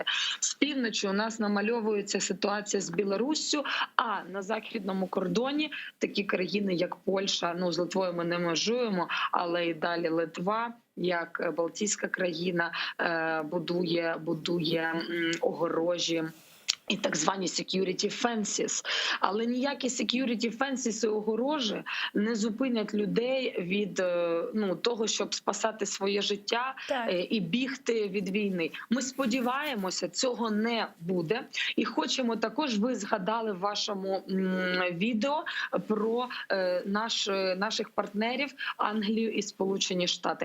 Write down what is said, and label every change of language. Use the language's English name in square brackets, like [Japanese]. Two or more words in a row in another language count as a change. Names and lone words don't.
[Ukrainian] З півночі у нас намальовується ситуація з Білоруссю, а на західному кордоні такі країни, як Польща, з Литвою ми не межуємо, але і далі Литва, як Балтійська країна, будує огорожі і так звані [English] security fences. [Ukrainian] Але ніякі [English] security fences [Ukrainian] і огорожі не зупинять людей від того, щоб спасати своє життя і бігти від війни. Ми сподіваємося, цього не буде. І хочемо також, ви згадали в вашому відео про наших партнерів Англію і Сполучені Штати.